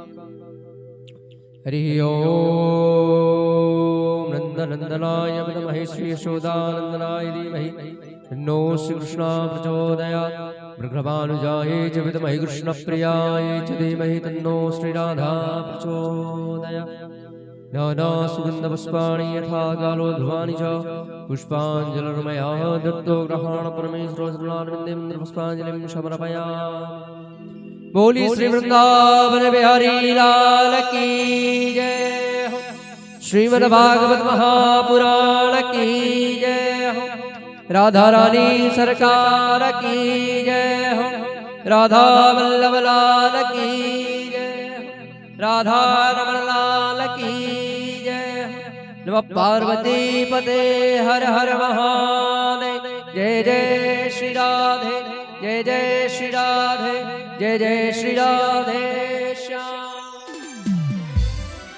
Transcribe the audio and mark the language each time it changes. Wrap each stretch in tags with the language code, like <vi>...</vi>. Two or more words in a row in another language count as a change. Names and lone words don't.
<sa>हरिः ओम नन्दनन्दनाय विद्महे श्री यशोदानन्दनाय धीमहि तन्नो श्रीकृष्णः प्रचोदयात्, भृगभानुजायै च विद्महे कृष्णप्रियाय च धीमहि तन्नो श्रीराधा प्रचोदयात्, नाना सुगन्धपुष्पाणि यथा कालो ध्रुवाणि च पुष्पाञ्जलिर्मया दत्तो ग्रहाण परमेश्वरचरणारविन्दे पुष्पाञ्जलिं समर्पयामि।</sa> <hi>बोली श्री वृंदावन बिहारी लाल की जय हो, श्रीमद् भागवत महापुराण की जय हो, राधा रानी सरकार की जय हो, राधा वल्लभ लाल की जय हो, राधा रमण लाल की जय हो,</hi> <sa>नमः पार्वती पते हर हर महादेव,</sa> <hi>जय जय श्री राधे, जय जय श्री राधे, जय जय श्री राधे श्याम।</hi>